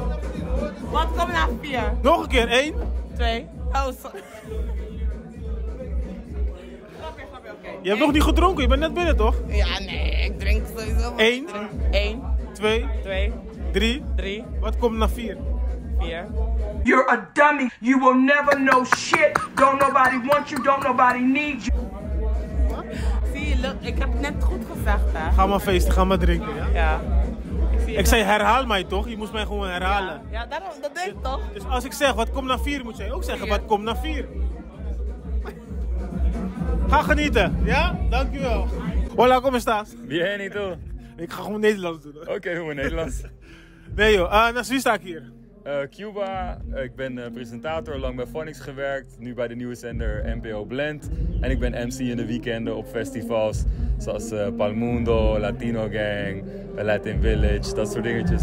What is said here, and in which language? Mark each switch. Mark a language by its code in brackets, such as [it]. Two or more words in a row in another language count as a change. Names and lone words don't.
[nl] Wat komt na 4? Nog een keer, 1. 2. Oh, sorry. Je hebt nog niet gedronken, je bent net binnen toch? Ja, nee, ik drink sowieso. 1. 2. 3. Wat komt na 4? 4. [en] You're a dummy. You will never know shit. Don't nobody want you. Don't nobody need you. [nl] Zie je, ik heb het net goed gezegd, hè? Ga maar feesten, ga maar drinken, ja? Ja. Ik zei herhaal mij toch? Je moest mij gewoon herhalen. Ja, daarom, dat deed ik toch? Dus als ik zeg wat komt na 4, moet jij ook zeggen wat komt na 4. Ga genieten, ja? Dankjewel. [es] Hola, ¿cómo estás? Bien, ¿y tú? [nl] Ik ga gewoon Nederlands doen. Oké, gewoon Nederlands. Nee joh, naast wie sta ik hier? Cuba, ik ben presentator, lang bij Phonics gewerkt, nu bij de nieuwe zender NPO Blend. En ik ben MC in de weekenden op festivals zoals Palmundo, Latino Gang, Latin Village, dat soort dingetjes.